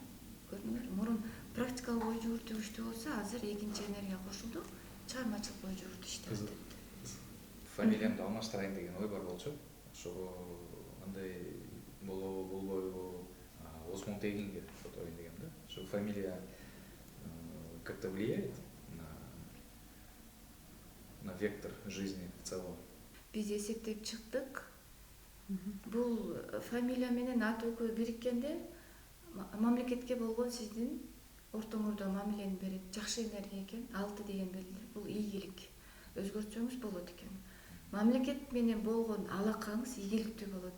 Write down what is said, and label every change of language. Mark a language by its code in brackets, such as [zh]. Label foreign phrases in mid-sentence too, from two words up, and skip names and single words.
[ky] Көрдүңөр, мурун практикалык ой жүгүртүү күчтүү болсо, азыр экинчи энергия кошулду, чыгармачылык ой жүгүртүү иштеп атат. Фамилиямды алмаштырайын деген ой бар болчу. Ошого андай болбойбу, Осмон Тегинге сотойын деген да. [ru] Ошо фамилия как-то влияет на вектор жизни в целом. [ky] Биз эсептеп чыктык. Бул фамилия менен ат экөө бириккенде мамлекетке болгон сиздин ортоңордо мамилени берет. Жакшы энергия экен, 6 деген белги. Бул ийгилик. Өзгөртсөңүз болот экен. Мамлекет менен болгон алакаңыз ийгиликтүү болот.